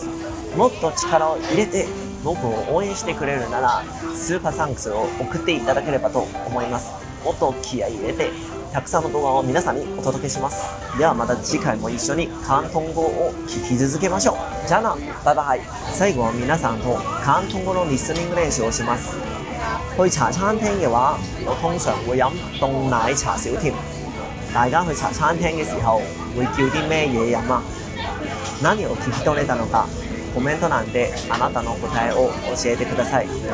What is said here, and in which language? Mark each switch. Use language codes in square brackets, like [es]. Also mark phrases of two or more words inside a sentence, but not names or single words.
[ja] もっと力を入れて僕を応援してくれるなら、スーパーサンクスを送っていただければと思います。もっと気合い入れて、たくさんの動画を皆さんにお届けします。ではまた次回も一緒に広東語を聞き続けましょう。じゃあな、バイバイ。最後は皆さんと広東語のリスニング練習をします。 [yue] 去茶餐廳嘅話，我通常會飲凍奶茶少甜。大家去茶餐廳嘅時候會叫啲咩嘢飲啊？ [ja] 何を聞き取れたのか、コメント欄であなたの答えを教えてください。